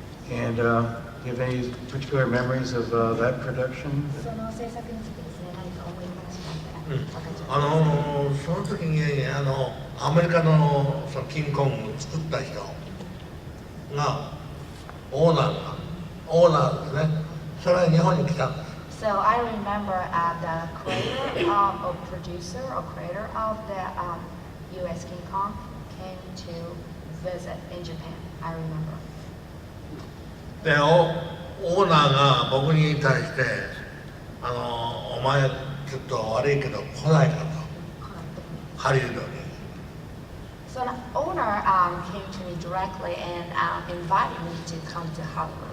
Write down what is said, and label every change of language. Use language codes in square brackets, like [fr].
[en] And do you have any particular memories of that production? [ja] その制作についてですね、何か思い話があったらその時にアメリカのそのキングコングを作った人がオーナーですね。それは日本に来たんです。 [en] So I remember the creator or producer or creator of the U.S. King Kong came to visit in Japan. I remember. [ja] でオーナーが僕に対してお前ちょっと悪いけど来ないかと、ハリウッドに。 [en] So the owner came to me directly and invited me to come to Hollywood.